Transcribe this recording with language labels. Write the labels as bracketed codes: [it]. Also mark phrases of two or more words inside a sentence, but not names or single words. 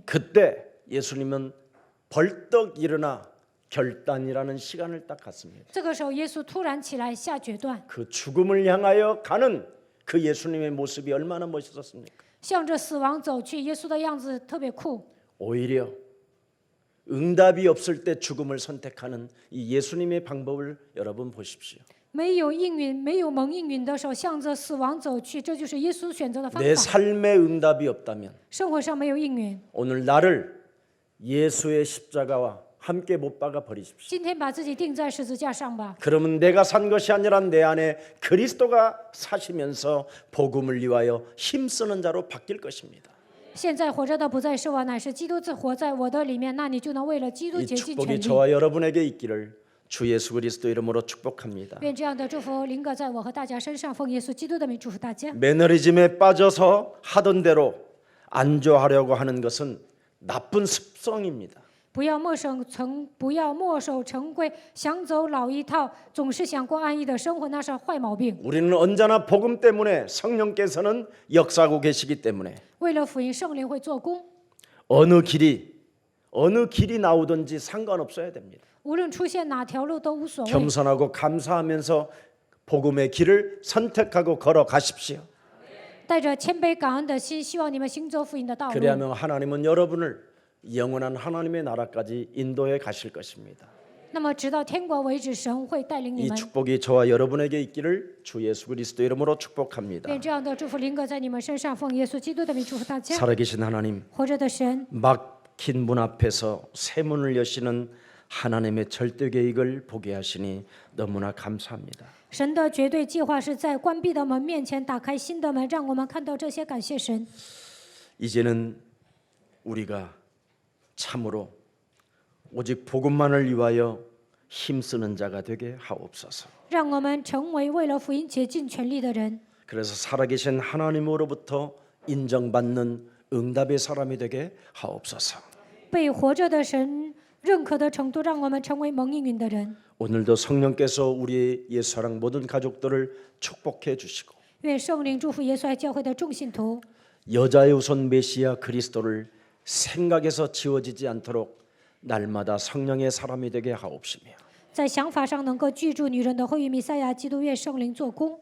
[ko] 그때 예수님은 벌떡 일어나 결단이라는 시간을 딱 갖습니다. [zh] 这个时候，耶稣突然起来下决断， [ko] 그 죽음을 향하여 가는 그 예수님의 모습이 얼마나 멋있었습니까? [zh] 向着死亡走去。耶稣的样子特别酷。 [ko] 오히려 응답이 없을 때 죽음을 선택하는 이 예수님의 방법을 여러분 보십시오. [zh] 没有应允、没有蒙应允的时候，向着死亡走去，这就是耶稣选择的方 [ko] 내 [zh] 法。 [ko] 삶에 응답이 없다면 [zh] 生活上没有应允， [ko] 오늘 나를 예수의 십자가와 함께 못 박아 버리십시오. [zh] 今天把自己钉在十字架上吧。 [ko] 그러면 내가 산 것이 아니라 내 안에 그리스도가 사시면서 복음을 위하여 힘쓰는 자로 바뀔 것입니다. [zh] 现在活着的不再是我，乃是基督自活在我的里面。那你就能为了基督 [ko] 이 [zh] 竭尽全 [ko] 축복이 [zh] 力。 [ko] 저와 여러분에게 있기를 주 예수 그리스도 이름으로 축복합니다. [zh] 愿这样的祝福临格在我和大家身上，奉耶稣基督的名祝福大家。 [ko] 매너리즘에 빠져서 하던 대로 안주하려고 하는 것은 나쁜 습성입니다. [zh] 不要墨守成规，想走老一套，总是想过安逸的生活，那是坏毛病。 [ko] 우리는 언제나 복음 때문에 성령께서는 역사하고 계시기 때문에 [zh] 为了福音，圣灵会做工， [ko] 어느 길이 나오든지 상관없어야 됩니다. [zh] 无论出现哪条路都无所谓。 [ko] 겸손하고 감사하면서 복음의 길을 선택하고 걸어가십시오. [zh] 带着谦卑感恩的心，希望你们行走福音的道路。 [ko] 그리하면 하나님은 여러분을 영원한 하나님의 나라까지 인도해 가실 것입니다. [zh] 那么直到天国为止，神会带领你 [ko] 이 [zh] 们。 [ko] 축복이 저와 여러분에게 있기를 주 예수 그리스도 이름으로 축복합니다. [zh] 愿这样的祝福临格在你们身上，奉耶稣基督的名祝福大家。 [ko] 살아계신 하나님, [zh] 活着的神， [ko] 막힌 문 앞에서 새 문을 여시는 하나님의 절대 계획을 보게 하시니 너무나 감사합니다. [zh] 神的绝对计划是在关闭的门面前打开新的门，让我们看到这些。感谢神。 [ko] 이제는 우리가 참으로 오직 복음만을 위하여 힘쓰는 자가 되게 하옵소서. [zh] 让我们成为为了福音竭尽全力的人， [ko] 그래서 살아계신 하나님으로부터 인정받는 응답의 사람이 되게 하옵소서. [zh] 被活着的神认可的程度，让我们成为蒙应允的人。 [ko] 오늘도 성령께서 우리의 예수사랑 모든 가족들을 축복해 주시고 [zh] 愿圣灵祝福耶稣爱教会的众信徒， [ko] 여자의 우선 메시아 그리스도를 생각에서 지워지지 않도록 날마다 성령의 사람이 되게 하옵시며 [zh] 在想法上能够记住女人的后裔弥赛亚基督，愿圣灵做工，